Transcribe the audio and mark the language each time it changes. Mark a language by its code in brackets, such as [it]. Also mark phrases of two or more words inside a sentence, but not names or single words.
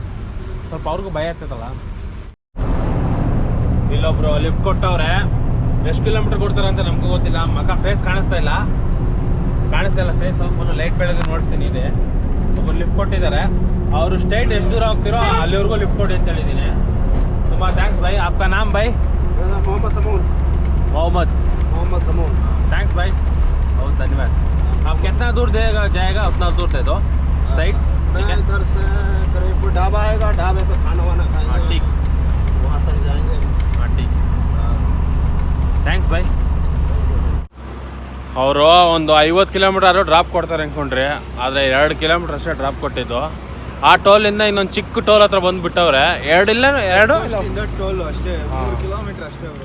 [kn] ಸ್ವಲ್ಪ ಅವ್ರಿಗೂ ಭಯ ಆಗ್ತದಲ್ಲ. ಇಲ್ಲೊಬ್ರು ಲಿಫ್ಟ್ ಕೊಟ್ಟವ್ರೆ. ಎಷ್ಟು ಕಿಲೋಮೀಟರ್ ಕೊಡ್ತಾರೆ ಅಂತ ನಮಗೂ ಗೊತ್ತಿಲ್ಲ. ಮಗ ಫೇಸ್ ಕಾಣಿಸ್ತಾ ಇಲ್ಲ ಫೇಸ್. ಫೋನು ಲೈಟ್ ಬೆಳಗ್ಗೆ ನೋಡಿಸ್ತೀನಿ. ಇದೆ ಒಬ್ಬರು ಲಿಫ್ಟ್ ಕೊಟ್ಟಿದ್ದಾರೆ. ಅವರು ಸ್ಟೇಟ್ ಎಷ್ಟು ದೂರ ಹೋಗ್ತಿರೋ ಅಲ್ಲಿವರೆಗೂ ಲಿಫ್ಟ್ ಕೊಡಿ ಅಂತ ಹೇಳಿದ್ದೀನಿ. ತುಂಬ ಥ್ಯಾಂಕ್ಸ್ ಭಾಯ್. [hi] आपका नाम भाई? मोहम्मद समून. थैंक्स भाई, बहुत धन्यवाद. आप कितना दूर जाएगा उतना दूर दे दो. स्ट्राइट इधर से करीब ढाबा आएगा, ढाबे पे खाना वाना खाएंगे. ठीक, वहाँ तक जाएंगे. हाँ ठीक, [kn] ಥ್ಯಾಂಕ್ಸ್ ಬಾಯ್. ಅವರು ಒಂದು 50 ಕಿಲೋಮೀಟರ್ ಡ್ರಾಪ್ ಕೊಡ್ತಾರೆ ಅಂದ್ಕೊಂಡ್ರಿ, ಆದರೆ 2 ಕಿಲೋಮೀಟರ್ ಅಷ್ಟೇ ಡ್ರಾಪ್ ಕೊಟ್ಟಿದ್ದು. ಆ ಟೋಲಿಂದ ಇನ್ನೊಂದು ಚಿಕ್ಕ ಟೋಲ್ ಹತ್ರ ಬಂದುಬಿಟ್ಟವ್ರೆ. ಎರಡು ಟೋಲ್ ಅಷ್ಟೇ 3 ಕಿಲೋಮೀಟರ್ ಅಷ್ಟೇ ಅವರು.